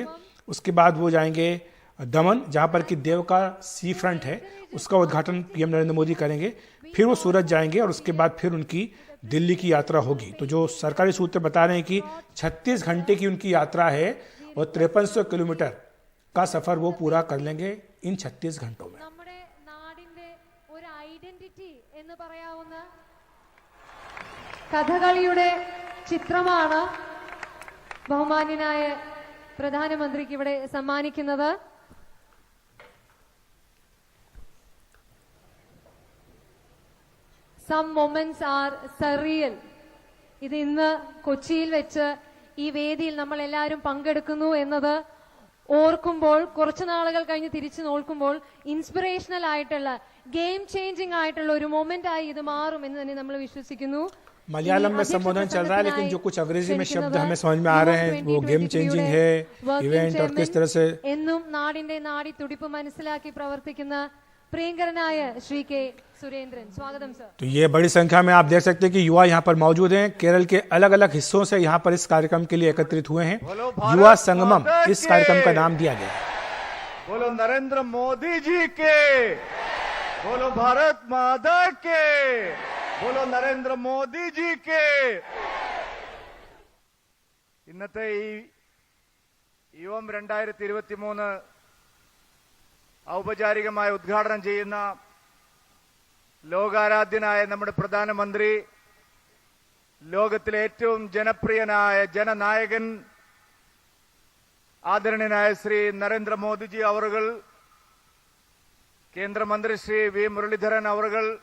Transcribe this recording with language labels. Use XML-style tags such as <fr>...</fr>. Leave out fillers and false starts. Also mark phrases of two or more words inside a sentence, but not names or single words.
<hi>उसके बाद वो जाएंगे दमन, जहाँ पर कि देव का सी फ्रंट है, उसका उद्घाटन पीएम नरेंद्र मोदी करेंगे। फिर वो सूरत जाएंगे और उसके बाद फिर उनकी दिल्ली की यात्रा होगी। तो जो सरकारी सूत्र बता रहे हैं कि 36 घंटे की उनकी यात्रा है और 5300 किलोमीटर का सफर वो पूरा कर लेंगे इन 36 घंटों में।</hi> <ml>കഥകളിയുടെ ചിത്രമാണ് ബഹുമാന്യനായ പ്രധാനമന്ത്രിക്ക് ഇവിടെ സമ്മാനിക്കുന്നത്.</ml> <en>Some moments are surreal.</en> <ml>ഇത് ഇന്ന് കൊച്ചിയിൽ വെച്ച് ഈ വേദിയിൽ നമ്മൾ എല്ലാവരും പങ്കെടുക്കുന്നു എന്നത് ഓർക്കുമ്പോൾ, കുറച്ചു നാളുകൾ കഴിഞ്ഞ് തിരിച്ചു നോക്കുമ്പോൾ ഇൻസ്പിറേഷണൽ ആയിട്ടുള്ള,</ml> <en>game changing</en> <ml>ആയിട്ടുള്ള ഒരു മൊമെന്റ് ആയി ഇത് മാറും എന്ന് തന്നെ നമ്മൾ വിശ്വസിക്കുന്നു.</ml> <hi>मलयालम में संबोधन चल रहा है, लेकिन जो कुछ अंग्रेजी में शब्द हमें समझ में आ रहे हैं वो</hi> <en>game changing</en> <hi>है इवेंट, और किस तरह से</hi> <ml>എന്നും നാടിന്റെ നാടി തുടിപ്പ് മനസ്സിലാക്കി പ്രവർത്തിക്കുന്ന പ്രിയങ്കരനായ ശ്രീ കെ സുരേന്ദ്രൻ,</ml> <hi>स्वागतम सर. तो ये बड़ी संख्या में आप देख सकते हैं कि युवा यहाँ पर मौजूद हैं। केरल के अलग अलग हिस्सों से यहाँ पर इस कार्यक्रम के लिए एकत्रित हुए हैं। युवा संगमम इस कार्यक्रम का नाम दिया गया है। बोलो नरेंद्र मोदी जी के, बोलो भारत माता के, बोलो നരേന്ദ്ര മോദി ജിക്ക്.</hi> <ml>ഇന്നത്തെ ഈ യുവം 2023 ഔപചാരികമായി ഉദ്ഘാടനം ചെയ്യുന്ന ലോകാരാധ്യനായ നമ്മുടെ പ്രധാനമന്ത്രി, ലോകത്തിലെ ഏറ്റവും ജനപ്രിയനായ ജനനായകൻ ആദരണീയനായ ശ്രീ നരേന്ദ്രമോദിജി അവർകൾ, കേന്ദ്രമന്ത്രി ശ്രീ വി മുരളീധരൻ അവർകൾ,</ml>